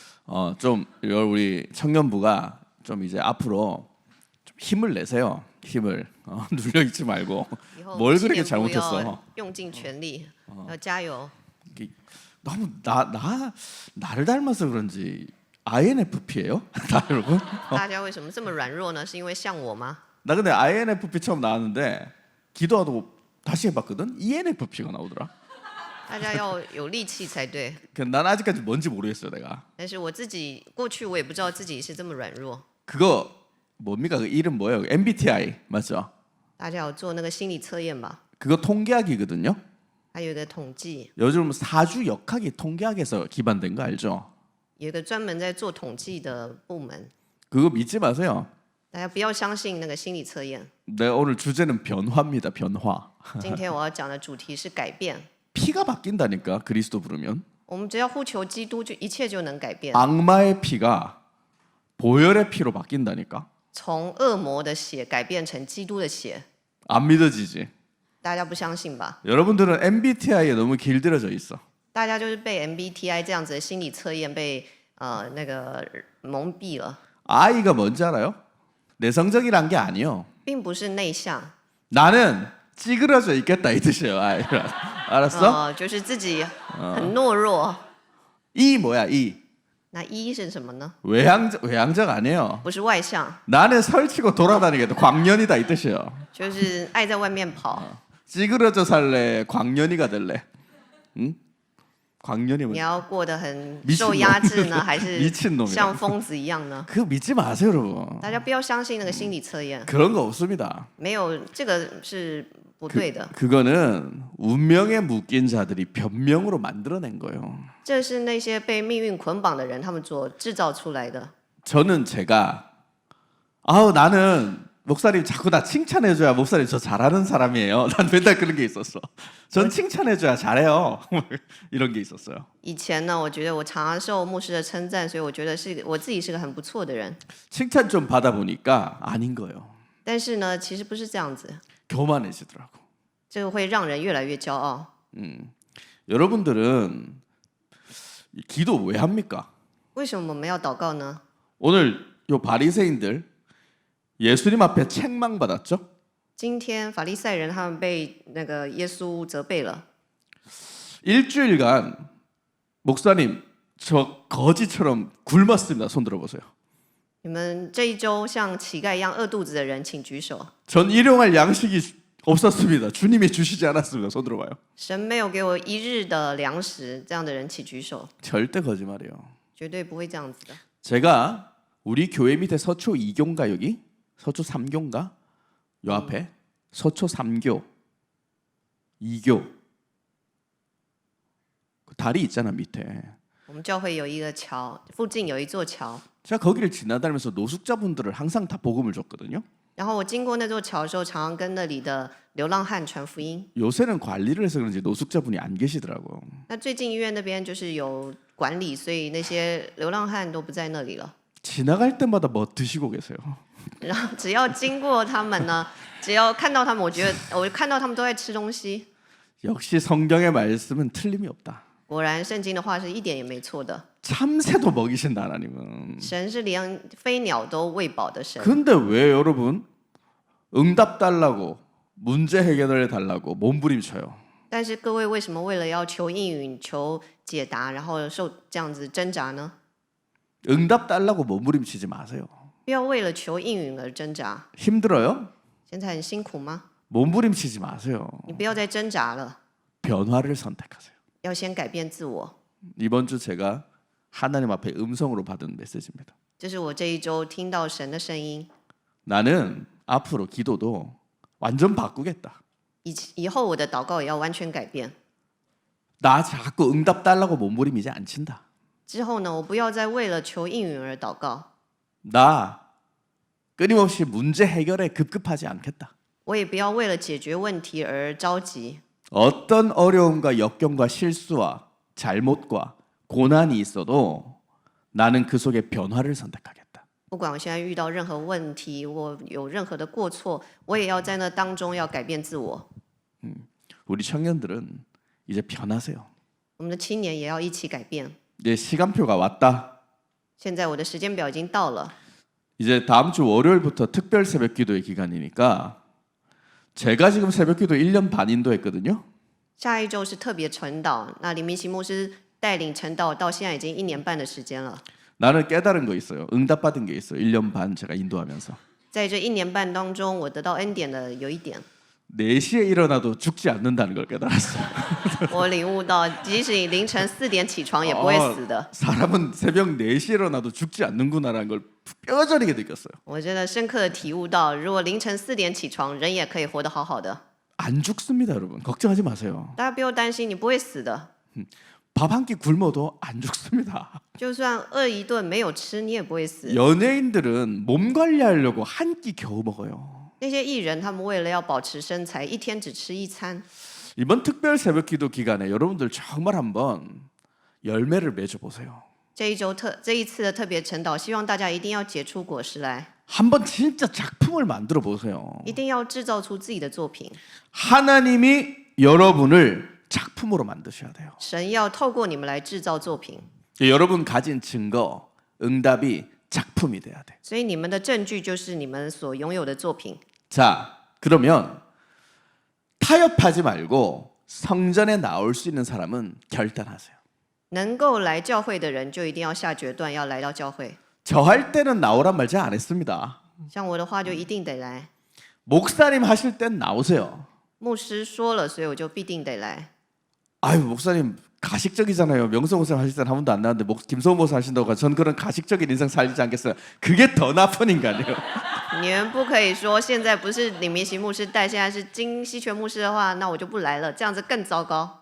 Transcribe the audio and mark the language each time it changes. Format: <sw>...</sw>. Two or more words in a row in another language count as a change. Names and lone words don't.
<ko>좀 우리 청년부가 좀 이제 앞으로 좀 힘을 내세요. 힘을 눌려 있지 말고</ko> <zh>以后</zh> <ko>뭘</ko> <zh>青</zh> <ko>그렇게</ko> <zh>年部</zh> <ko>잘못했어?</ko> <zh>要用尽全力，要加油。</zh> <ko>이게 너무 나를 닮아서 그런지 INFP예요? 다 여러분?</ko> <zh>大家为什么这么软弱呢？是因为像我吗？</zh> <ko>나 근데 INFP 처음 나왔는데 기도하고 다시 해봤거든. ENFP가 나오더라.</ko> <zh>大家要有力气才对。</zh> <ko>난 아직까지 뭔지 모르겠어요, 내가.</ko> <zh>但是我自己过去我也不知道自己是这么软弱。</zh> <ko>그거 뭡니까? 그 이름 뭐예요? MBTI 맞죠?</ko> <zh>大家有做那个心理测验吧？</zh> <ko>그거 통계학이거든요.</ko> <zh>还有一个统计，</zh> <ko>요즘 사주 역학이 통계학에서 기반된 거 알죠?</ko> <zh>有一个专门在做统计的部门。</zh> <ko>그거 믿지 마세요.</ko> <zh>大家不要相信那个心理测验。</zh> <ko>내가 오늘 주제는 변화입니다. 변화.</ko> <zh>今天我要讲的主题是改变。</zh> <ko>피가 바뀐다니까 그리스도 부르면.</ko> <zh>我们只要呼求基督，就一切就能改变。</zh> <ko>악마의 피가 보혈의 피로 바뀐다니까.</ko> <zh>从恶魔的血改变成基督的血，</zh> <ko>안 믿어지지?</ko> <zh>大家不相信吧？</zh> <ko>여러분들은 MBTI에 너무 길들여져 있어.</ko> <zh>大家就是被 MBTI 这样子的心理测验被那个蒙蔽了，</zh> <ko>I가 뭔지 알아요? 내성적이란 게 아니요.</ko> <zh>并不是内向，</zh> <ko>나는 찌그러져 있겠다 이 뜻이에요. 알았어?</ko> <zh>就是自己很懦弱。</zh> <ko>E 뭐야? E.</ko> <zh>那一是什么呢？</zh> <ko>외향적 아니에요.</ko> <zh>不是外向，</zh> <ko>나는 설치고 돌아다니겠다. 광년이다 이 뜻이에요.</ko> <zh>就是爱在外面跑。</zh> <ko>찌그러져 살래? 광년이가 될래? 응? 광년이</ko> <zh>你</zh> <ko>뭐야?</ko> <zh>要过得很</zh> <ko>미친놈</ko> <zh>受压制呢，还是</zh> <ko>미친놈이야.</ko> <zh>像疯子一样呢？</zh> <ko>그거 믿지 마세요, 여러분.</ko> <zh>大家不要相信那个心理测验，</zh> <ko>그런 거 없습니다.</ko> <zh>没有这个是不对的。</zh> <ko>그거는 운명에 묶인 자들이 변명으로 만들어낸 거예요.</ko> <zh>这是那些被命运捆绑的人，他们所制造出来的。</zh> <ko>저는 제가 나는 목사님 자꾸 나 칭찬해줘야 목사님 저 잘하는 사람이에요. 난 맨날 그런 게 있었어. 전 칭찬해줘야 잘해요. 이런 게 있었어요.</ko> <zh>以前呢，我觉得我常常受牧师的称赞，所以我觉得是我自己是个很不错的人。</zh> <ko>칭찬 좀 받아보니까 아닌 거예요.</ko> <zh>但是呢，其实不是这样子，</zh> <ko>교만해지더라고.</ko> <zh>这个会让人越来越骄傲。</zh> <ko>여러분들은 기도 왜 합니까?</ko> <zh>为什么我们要祷告呢？</zh> <ko>오늘 요 바리새인들 예수님 앞에 책망받았죠?</ko> <zh>今天法利赛人他们被那个耶稣责备了，</zh> <ko>일주일간 목사님 저 거지처럼 굶었습니다. 손 들어보세요.</ko> <zh>你们这一周像乞丐一样饿肚子的人，请举手。</zh> <ko>전 일용할 양식이 없었습니다. 주님이 주시지 않았습니다. 손 들어봐요.</ko> <zh>神没有给我一日的粮食，这样的人请举手，</zh> <ko>절대 거짓말이에요.</ko> <zh>绝对不会这样子的。</zh> <ko>제가 우리 교회 밑에 서초 2교인가 여기? 서초 3교인가? 요 앞에 서초 3교 2교 그 다리 있잖아 밑에.</ko> <zh>我们教会有一个桥，附近有一座桥，</zh> <ko>제가 거기를 지나다니면서 노숙자분들을 항상 다 복음을 줬거든요.</ko> <zh>然后我经过那座桥的时候，常常跟那里的流浪汉传福音。</zh> <ko>요새는 관리를 해서 그런지 노숙자분이 안 계시더라고요.</ko> <zh>那最近医院那边就是有管理，所以那些流浪汉都不在那里了。</zh> <ko>지나갈 때마다 뭐 드시고 계세요.</ko> <zh>然后只要经过他们呢，只要看到他们，我看到他们都在吃东西。</zh> <ko>역시 성경의 말씀은 틀림이 없다.</ko> <zh>果然，圣经的话是一点也没错的。</zh> <ko>참새도 먹이신다 하나님은.</ko> <zh>神是连飞鸟都喂饱的神。</zh> <ko>근데 왜 여러분 응답 달라고 문제 해결해 달라고 몸부림쳐요?</ko> <zh>但是各位为什么为了要求应允、求解答，然后受这样子挣扎呢？</zh> <ko>응답 달라고 몸부림치지 마세요.</ko> <zh>不要为了求应允而挣扎。</zh> <ko>힘들어요?</ko> <zh>现在很辛苦吗？</zh> <ko>몸부림치지 마세요.</ko> <zh>你不要再挣扎了，</zh> <ko>변화를 선택하세요.</ko> <zh>要先改变自我。</zh> <ko>이번 주 제가 하나님 앞에 음성으로 받은 메시지입니다.</ko> <zh>这是我这一周听到神的声音。</zh> <ko>나는 앞으로 기도도 완전 바꾸겠다.</ko> <zh>以后我的祷告也要完全改变。</zh> <ko>나 자꾸 응답 달라고 몸부림이지 않친다.</ko> <zh>之后呢，我不要再为了求应允而祷告，</zh> <ko>나 끊임없이 문제 해결에 급급하지 않겠다.</ko> <zh>我也不要为了解决问题而着急。</zh> <ko>어떤 어려움과 역경과 실수와 잘못과 고난이 있어도 나는 그 속에 변화를 선택하겠다.</ko> <zh>不管我现在遇到任何问题，我有任何的过错，我也要在那当中要改变自我。</zh> <ko>우리 청년들은 이제 변하세요.</ko> <zh>我们的青年也要一起改变。</zh> <ko>이제 시간표가 왔다.</ko> <zh>现在我的时间表已经到了，</zh> <ko>이제 다음 주 월요일부터 특별 새벽 기도의 기간이니까 제가 지금 새벽 기도 1년 반 인도했거든요.</ko> <zh>下一周是特别晨祷，那李明奇牧师带领晨祷到现在已经1年半的时间了。</zh> <ko>나는 깨달은 거 있어요. 응답받은 게 있어요. 1년 반 제가 인도하면서.</ko> <zh>在这1年半当中，我得到恩典的有一点，</zh> <ko>4시에 일어나도 죽지 않는다는 걸 깨달았어요.</ko> <zh>我领悟到，即使你凌晨4点起床也不会死的。</zh> <ko>사람은 새벽 4시에 일어나도 죽지 않는구나라는 걸 뼈저리게 느꼈어요.</ko> <zh>我真的深刻的体悟到，如果凌晨4点起床，人也可以活得好好的。</zh> <ko>안 죽습니다, 여러분. 걱정하지 마세요.</ko> <zh>大家不用担心，你不会死的。</zh> <ko>밥 한 끼 굶어도 안 죽습니다.</ko> <zh>就算饿一顿没有吃，你也不会死。</zh> <ko>연예인들은 몸 관리하려고 한 끼 겨우 먹어요.</ko> <zh>那些艺人，他们为了要保持身材，一天只吃1餐。</zh> <ko>이번 특별 새벽 기도 기간에 여러분들 정말 한번 열매를 맺어 보세요.</ko> <zh>这一次的特别晨祷，希望大家一定要结出果实来，</zh> <ko>한번 진짜 작품을 만들어 보세요.</ko> <zh>一定要制造出自己的作品。</zh> <ko>하나님이 여러분을 작품으로 만드셔야 돼요.</ko> <zh>神要透过你们来制造作品，</zh> <ko>여러분 가진 증거, 응답이 작품이 돼야 돼.</ko> <zh>所以你们的证据就是你们所拥有的作品。</zh> <ko>자, 그러면 타협하지 말고 성전에 나올 수 있는 사람은 결단하세요.</ko> <zh>能够来教会的人，就一定要下决断，要来到教会。</zh> <ko>저 할 때는 나오란 말 잘 안 했습니다.</ko> <zh>像我的话，就一定得来。</zh> <ko>목사님 하실 땐 나오세요.</ko> <zh>牧师说了，所以我就必定得来。</zh> <ko>아유 목사님 가식적이잖아요. 명성 목사님 하실 때는 한 번도 안 나왔는데 김성호 목사 하신다고 전 그런 가식적인 인생 살지 않겠어요. 그게 더 나쁜 인간이에요.</ko> <zh>你们不可以说现在不是李明奇牧师带，现在是金希全牧师的话，那我就不来了，这样子更糟糕。</zh>